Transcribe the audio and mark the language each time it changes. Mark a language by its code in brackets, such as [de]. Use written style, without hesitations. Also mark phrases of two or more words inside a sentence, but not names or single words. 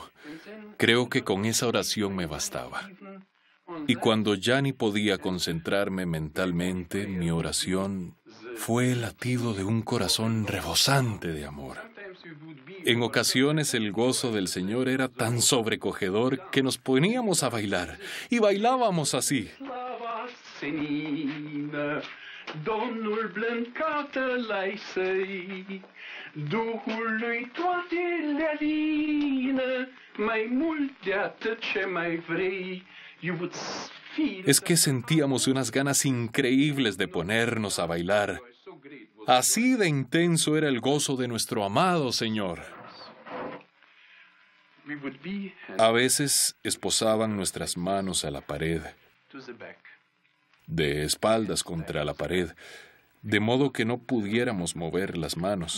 [es] Creo que con esa oración me bastaba. Y cuando ya ni podía concentrarme mentalmente, mi oración fue el latido de un corazón rebosante de amor. En ocasiones el gozo del Señor era tan sobrecogedor que nos poníamos a bailar, y bailábamos así. [ro] Domnul blând Tatăl-ai săi, Duhul lui toate le alină, mai mult de atât ce mai vrei, iubuți fii. [es] Es que sentíamos unas ganas increíbles de ponernos a bailar. Así de intenso era el gozo de nuestro amado Señor. A veces esposaban nuestras manos a la pared, de espaldas contra la pared, de modo que no pudiéramos mover las manos.